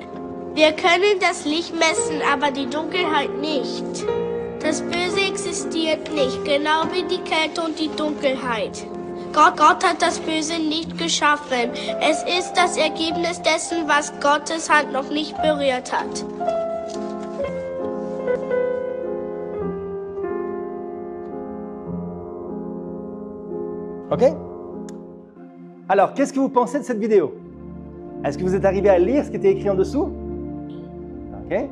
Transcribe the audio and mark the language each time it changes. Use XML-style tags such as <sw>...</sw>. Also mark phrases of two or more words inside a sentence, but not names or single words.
<de>Wir können das Licht messen, aber die Dunkelheit nicht. Das Böse existiert nicht, genau wie die Kälte und die Dunkelheit. Gott hat das Böse nicht geschaffen. Es ist das Ergebnis dessen, was Gottes Hand noch nicht berührt hat. OK?</de> <fr>Alors, qu'est-ce que vous pensez de cette vidéo? Est-ce que vous êtes arrivé à lire ce qui était écrit en dessous? OK?</fr>